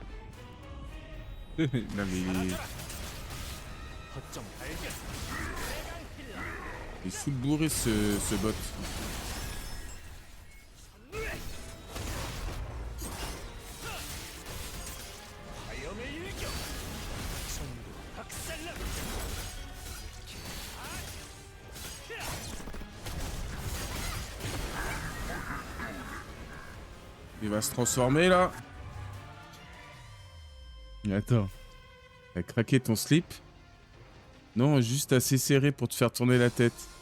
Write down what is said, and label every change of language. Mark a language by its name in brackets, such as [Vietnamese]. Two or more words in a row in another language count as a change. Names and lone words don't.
[French] Non mais [Korean] 허점 발견. [French] il est full bourré ce bot. [Korean] 화염의 일격. 전부 박살나. [French] Il va se transformer là. Attends. T'as craqué ton slip? Non, juste assez serré pour te faire tourner la tête.